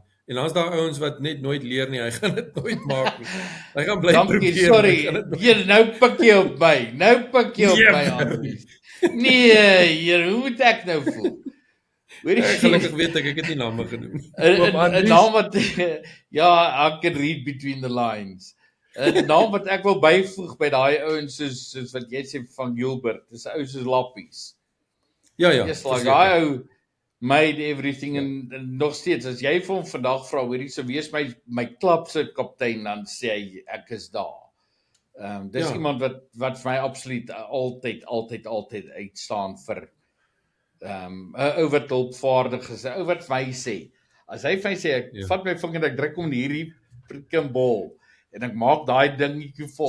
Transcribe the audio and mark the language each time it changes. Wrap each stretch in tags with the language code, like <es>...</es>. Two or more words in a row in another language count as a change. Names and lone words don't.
<af>En dan's daar ouens wat net nooit leer nie, hy gaan dit nooit maak nie. Hy gaan bly probeer. Sorry, nou pik jy op my, Andries. Nee, hoe moet ek nou voel? Gelukkig weet ek het nie name genoem. 'n naam wat ja,</af> <en>I can read between the lines.</en> <af>'n naam wat ek wil byvoeg by daai ouens soos wat jy sê van Gilbert, dis ou soos Lappies. Ja.</af> <en>Just like</en> <af>daai ou</af> <en>made everything</en> <af>en nog steeds as jy vir hom vandag vra, hoorie, so wees my klub se kaptein, dan sê hy ek is daar. Dis iemand wat vir my absoluut altyd uitstaan vir 'n ou wat hulpvaardig is, 'n ou wat vir my sê, as hy vir my sê ek vat my vinger en ek druk hom hierdie freaking bal en ek maak daai dingetjie vol.</af>